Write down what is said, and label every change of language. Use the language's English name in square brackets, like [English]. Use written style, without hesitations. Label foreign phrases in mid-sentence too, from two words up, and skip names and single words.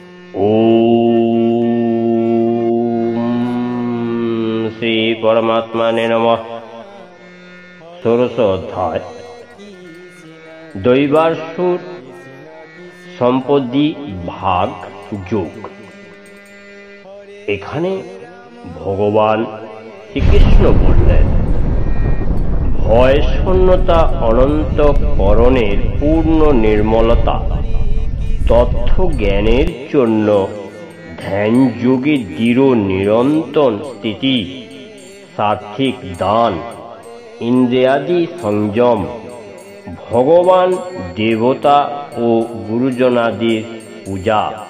[Sanskrit] ओम श्री परमात्मने नमः। षोडश अध्याय दैवासुर सम्पत्ति भाग যোগ। [Bangla] এখানে ভগবান শ্রীকৃষ্ণ বললেন, ভয় শূন্যতা অনন্তকরণের পূর্ণ নির্মলতা, তথ্য জ্ঞানের জন্য ধ্যান যোগে দৃঢ় নিরন্তর স্থিতি, সাত্বিক দান, ইন্দ্রিয়াদি সংযম, ভগবান দেবতা ও গুরুজনাদির পূজা,